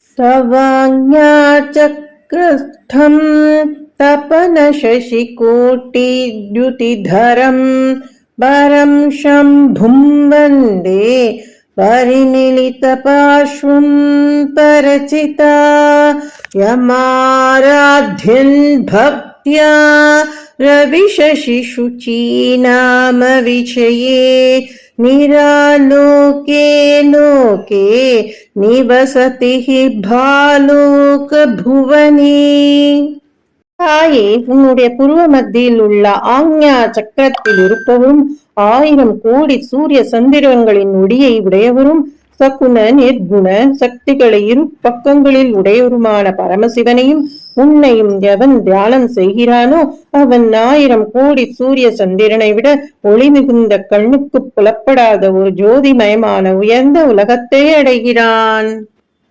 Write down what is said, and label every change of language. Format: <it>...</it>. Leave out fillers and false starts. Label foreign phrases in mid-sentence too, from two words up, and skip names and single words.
<sa>तवाज्ञाचक्रस्थं तपनशशिकोटिद्युतिधरं वरं शम्भुं वन्दे परिमिलितपार्श्वं परचिता यमाराध्यन् भक्त्या रविशशिशुचीनाम विषये निरालोके लोके निवसति भालोक भुवने.</sa> <ta>தாயே, உன்னுடைய புருவ மத்தியில் உள்ள ஆக்ஞா சக்கரத்தில் இருப்பவரும் 1000 கோடி சூரிய சந்திரன்களின் ஒளியை உடையவரும் சகுன நிர்குண சக்திகளை இரு பக்கங்களில் உடையவருமான பரமசிவனையும் உன்னையும் எவன் தியானம் செய்கிறானோ அவன் 1000 கோடி சூரிய சந்திரனை விட ஒளி மிகுந்த கண்ணுக்கு புலப்படாத ஒரு ஜோதிமயமான உயர்ந்த உலகத்தை அடைகிறான்.</ta>